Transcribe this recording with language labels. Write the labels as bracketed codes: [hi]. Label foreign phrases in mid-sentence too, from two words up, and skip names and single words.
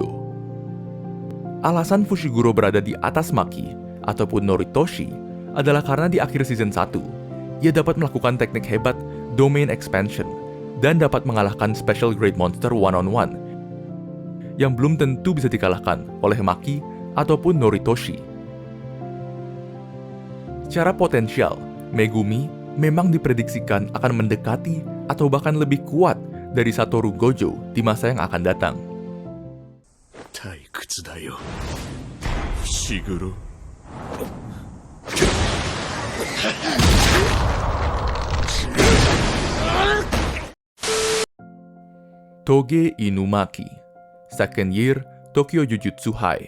[id] Alasan Fushiguro berada di atas Maki ataupun Noritoshi adalah karena di akhir season 1, ia dapat melakukan teknik hebat [en] Domain Expansion [id] dan dapat mengalahkan [en] Special Grade Monster one-on-one [id] yang belum tentu bisa dikalahkan oleh Maki ataupun Noritoshi. Secara potensial, Megumi memang diprediksikan akan mendekati atau bahkan lebih kuat dari Satoru Gojo di masa yang akan datang. [ja] 退屈だよ。伏黒。 [en] Toge Inumaki, Second Year Tokyo Jujutsu High.